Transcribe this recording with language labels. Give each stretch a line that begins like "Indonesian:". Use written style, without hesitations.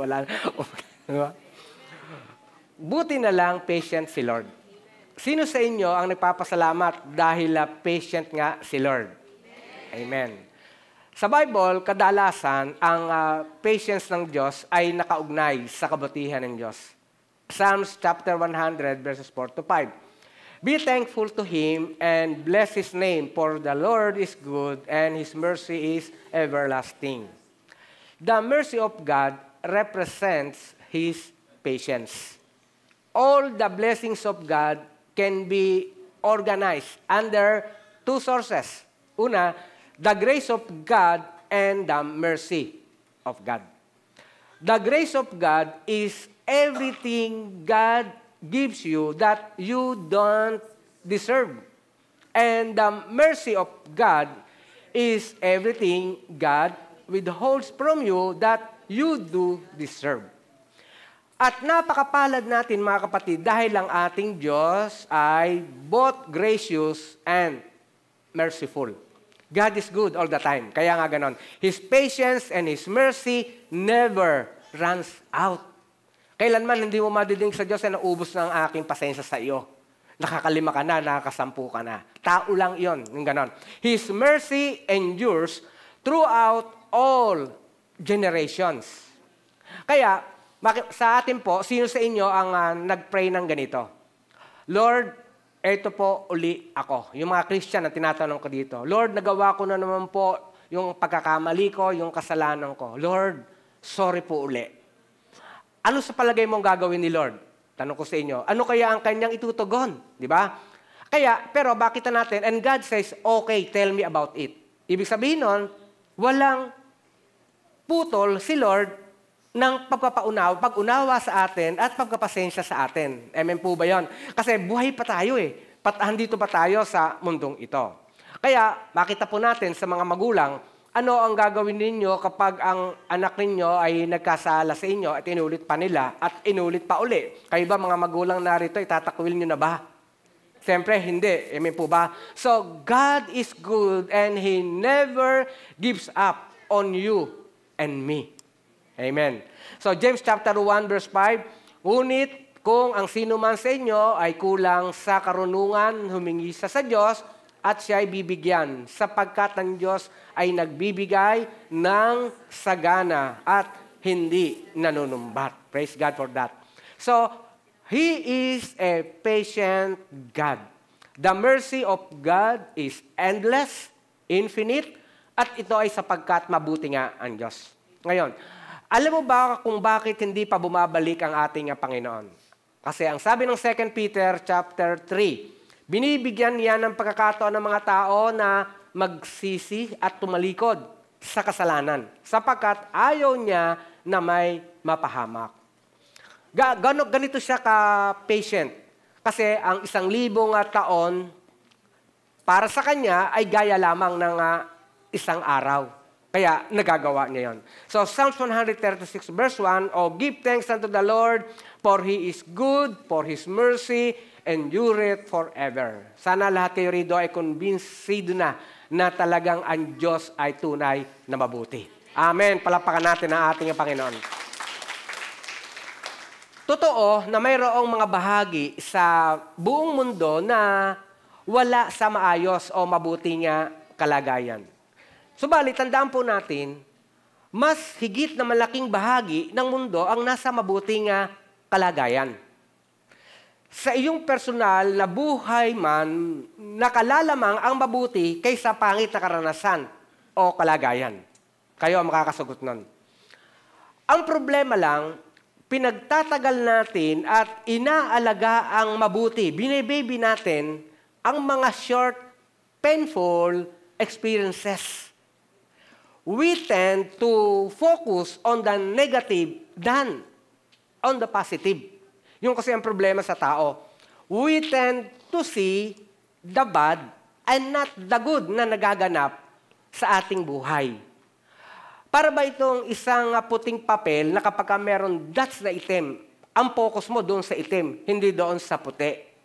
Filipino: Wala. Diba? Buti na lang, patient si Lord. Sino sa inyo ang nagpapasalamat dahil patient nga si Lord? Amen. Sa Bible, kadalasan, ang patience ng Diyos ay nakaugnay sa kabutihan ng Diyos.
English: Psalms chapter 100, verses 4 to 5. Be thankful to Him and bless His name, for the Lord is good and His mercy is everlasting. The mercy of God represents His patience. All the blessings of God can be organized under two sources. Una, the grace of God and the mercy of God. The grace of God is everything God gives you that you don't deserve. And the mercy of God is everything God withholds from you that you do deserve.
Filipino: At napakapalad natin mga kapatid dahil ang ating Diyos ay both gracious and merciful.
English: God is good all the time. Kaya nga ganon. His patience and His mercy never runs out.
Filipino: Kailanman hindi mo madidinig sa Diyos na naubos na ang aking pasensya sa iyo. Nakakalima ka na, nakakasampu ka na. Tao lang yon, yung ganon.
English: His mercy endures throughout all generations.
Filipino: Kaya, sa atin po, sino sa inyo ang nag-pray ng ganito? Lord, eto po uli ako. Yung mga Christian na tinatanong ko dito. Lord, nagawa ko na naman po yung pagkakamali ko, yung kasalanan ko. Lord, sorry po uli. Ano sa palagay mong gagawin ni Lord? Tanong ko sa inyo. Ano kaya ang kanyang itutugon? Di ba? Kaya, pero bakit natin?
English: And God says, okay, tell me about it.
Filipino: Ibig sabihin nun, walang putol si Lord ng pag-unawa sa atin at pagkapasensya sa atin. Amen po ba yun? Kasi buhay pa tayo eh. Andito pa tayo sa mundong ito. Kaya, makita po natin sa mga magulang, ano ang gagawin ninyo kapag ang anak ninyo ay nagkasala sa inyo at inulit pa nila at inulit pa uli? Kayo ba mga magulang narito, itatakwil nyo na ba? Siyempre, hindi. Amen po ba?
English: So, God is good and He never gives up on you and me. Amen.
Filipino: So, James chapter 1, verse 5, ngunit kung ang sino man sa inyo ay kulang sa karunungan, humingi sa Diyos, at siya ay bibigyan, sapagkat ang Diyos ay nagbibigay ng sagana at hindi nanunumbat. Praise God for that.
English: So, He is a patient God.
Filipino: The mercy of God is endless, infinite, at ito ay sapagkat mabuti nga ang Diyos. Ngayon, alam mo ba kung bakit hindi pa bumabalik ang ating Panginoon? Kasi ang sabi ng 2 Peter chapter 3, binibigyan niya ng pagkakataon ng mga tao na magsisi at tumalikod sa kasalanan sapagkat ayaw niya na may mapahamak. Ganito siya ka-patient. Kasi ang 1,000 taon para sa kanya ay gaya lamang ng isang araw. Kaya nagagawa niya yon.
English: So Psalms 136 verse 1, oh, give thanks unto the Lord, for He is good, for His mercy endureth forever.
Filipino: Sana lahat kayo rito ay convinced na talagang ang Diyos ay tunay na mabuti. Amen. Palakpakan natin ang ating Panginoon. Totoo na mayroong mga bahagi sa buong mundo na wala sa maayos o mabuting kalagayan. Subalit, tandaan po natin, mas higit na malaking bahagi ng mundo ang nasa mabuting kalagayan. Sa iyong personal na buhay man, nakalalamang ang mabuti kaysa pangit na karanasan o kalagayan. Kayo ang makakasagot nun. Ang problema lang, pinagtatagal natin at inaalaga ang mabuti. Binibaby natin ang mga short, painful experiences.
English: We tend to focus on the negative than on the positive.
Filipino: Yung kasi ang problema sa tao. We tend to see the bad and not the good na nagaganap sa ating buhay. Para ba itong isang puting papel na kapag meron dots na itim, ang focus mo doon sa itim, hindi doon sa puti.